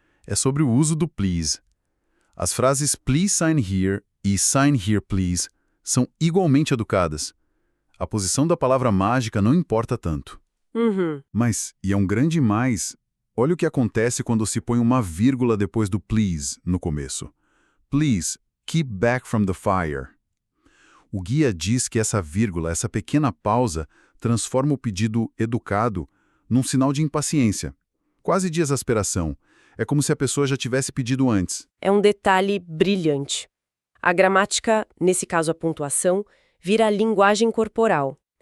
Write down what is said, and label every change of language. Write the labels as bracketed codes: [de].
[pt] É sobre o uso do please. As frases [en] please sign here [pt] e [en] sign here please [pt] são igualmente educadas. A posição da palavra mágica não importa tanto. Mas, e é um grande mais, olha o que acontece quando se põe uma vírgula depois do please no começo. [en] Please, keep back from the fire. [pt] O guia diz que essa vírgula, essa pequena pausa, transforma o pedido educado num sinal de impaciência, quase de exasperação. É como se a pessoa já tivesse pedido antes. É um detalhe brilhante. A gramática, nesse caso a pontuação, vira a linguagem corporal.